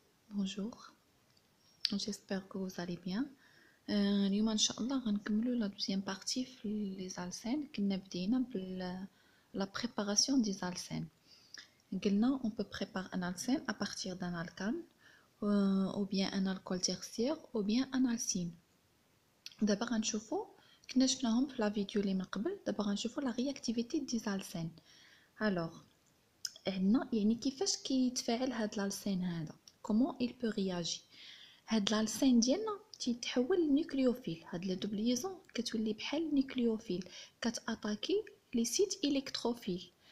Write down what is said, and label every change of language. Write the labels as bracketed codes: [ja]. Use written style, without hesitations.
[fr] Bonjour, j'espère que vous allez bien. [ar] اليوم إن شاء الله غنكملو [fr] la deuxième partie [ar] في les alcènes. كنا بدينا [fr] la préparation des alcènes. [ar] قلنا [fr] on peut préparer un alcène à partir d'un alcane ou bien un alcool tertiaire ou bien un alcyne. [ar] دابا غنشوفو كنا شفناهم في [fr] la vidéo [ar] اللي من قبل. دابا غنشوفو [fr] la réactivité des alcènes. [ar] Alors عندنا يعني كيفاش كيتفاعل هاد الالسين هذا، [fr] comment il peut réagir. [ar] هاد الالسين ديالنا تيتحول لنيوكليوفيل، هاد لي دوبليزون كتولي بحال نيوكليوفيل كتاتاكي لي سيت الكتروفيل.